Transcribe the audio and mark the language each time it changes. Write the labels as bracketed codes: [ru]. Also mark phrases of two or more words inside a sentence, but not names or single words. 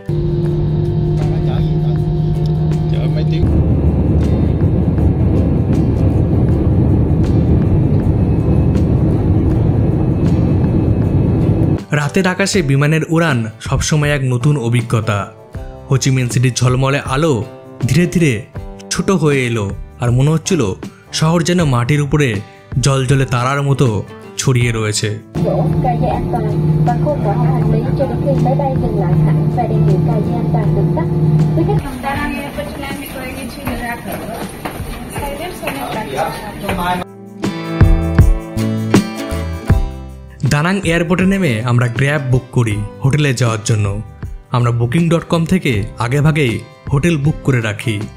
[bn] রাতের আকাশে বিমানের উড়ান সবসময় এক নতুন অভিজ্ঞতা। হোচিমিন সিটির ঝলমলে আলো ধীরে ধীরে ছোট হয়ে এলো, আর মনে হচ্ছিল শহর যেন মাটির উপরে জলজলে তারার মতো ছড়িয়ে রয়েছে। [vi] cài dây an toàn và không bỏ hành lý cho đến khi máy bay dừng lại hẳn và đèn hiệu cài dây an toàn được tắt. Quý khách [bn] দানাং এয়ারপোর্টে ল্যান্ড করে গেছি। দানাং এয়ারপোর্টে নেমে আমরা গ্র্যাব বুক করি হোটেলে যাওয়ার জন্য। আমরা booking.com থেকে আগেভাগেই হোটেল বুক করে রাখি।